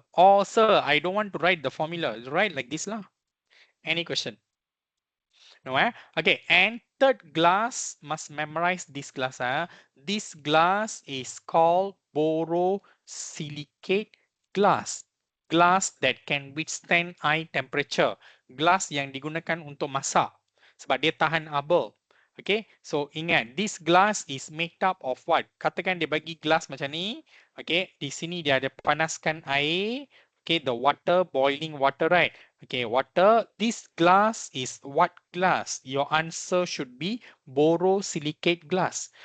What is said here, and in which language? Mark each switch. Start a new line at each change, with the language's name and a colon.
English: Oh sir, I don't want to write the formula. Write like this lah. Any question? No, Okay, and third glass must memorize this glass. This glass is called borosilicate glass. Glass that can withstand high temperature.
Malay: Glass yang digunakan untuk masak. Sebab dia tahan abu.
English: Okay, so ingat, this glass is made up of what?
Malay: Katakan dia bagi glass macam ni. Okay, di sini dia ada panaskan air.
English: Okay, the water, boiling water, right? Okay, water. This glass is what glass? Your answer should be borosilicate glass.